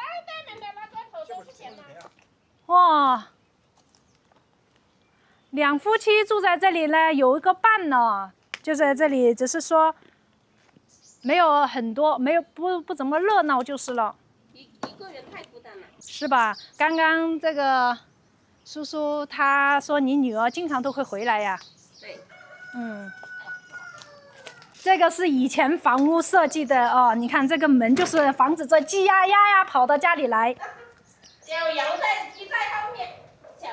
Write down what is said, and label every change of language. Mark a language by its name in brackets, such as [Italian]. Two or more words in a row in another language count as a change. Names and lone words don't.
[Chinese] 哇。2夫妻住在這裡呢，有一個伴呢，就在這裡，只是說沒有很多，沒有不怎麼熱鬧就是了。一個人太孤單了。是吧？剛剛這個叔叔他說你女兒經常都會回來呀。對。這個是以前房屋設計的哦，你看這個門就是防止這雞鴨鴨呀跑到家裡來。有羊在雞在後面。